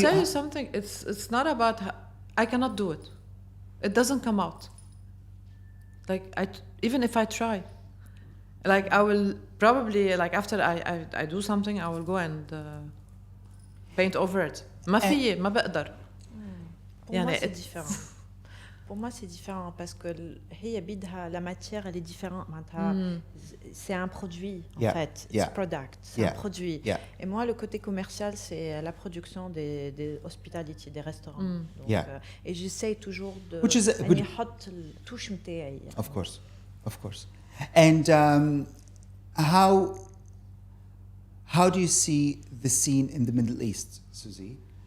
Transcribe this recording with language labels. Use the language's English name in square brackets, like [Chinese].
[English] tell you something. It's not about. I cannot do it. It doesn't come out. Like even if I try, like I will probably, like after I do something, I will go and paint over it. [Arabic] ما في ما بقدر. [French] Pour moi, c'est différent. Pour moi, c'est différent parce que [Arabic] هي بدها [French] la matière, elle est différente. C'est un produit en fait. [English] It's product. [French] C'est un produit. Et moi, le côté commercial, c'est la production des hospitality, des restaurants. Donc, et j'essaie toujours de. [English] Which is a good. [Arabic] نحط التوش متاعي. [English] Of course. And how do you see the scene in the Middle East, Suzy?